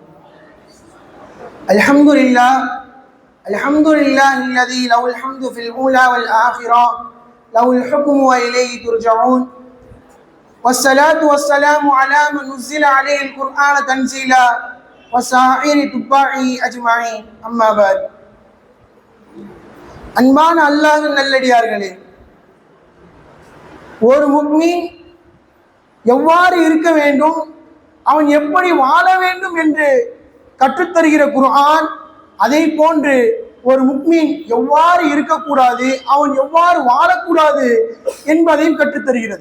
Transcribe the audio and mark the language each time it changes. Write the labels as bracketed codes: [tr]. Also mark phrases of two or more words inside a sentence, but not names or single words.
[ar] الحمد لله الذي له الحمد في الأولى والآخرة له الحكم وإليه ترجعون. والصلاة والسلام على من نزل عليه القرآن تنزيلا وسائر تباعه أجمعين. أما بعد. [ta] அன்பான அல்லாஹ்வின் நல்லடியார்களே, ஒரு முஃமின் எவ்வாறு இருக்க வேண்டும், அவன் எப்படி வாழ வேண்டும் என்று கற்றுத்தருகிற குர்ஆன், அதை போன்று ஒரு முஃமின் எவ்வாறு இருக்கக்கூடாது, அவன் எவ்வாறு வாழக்கூடாது என்பதையும் கற்றுத்தருகிறது.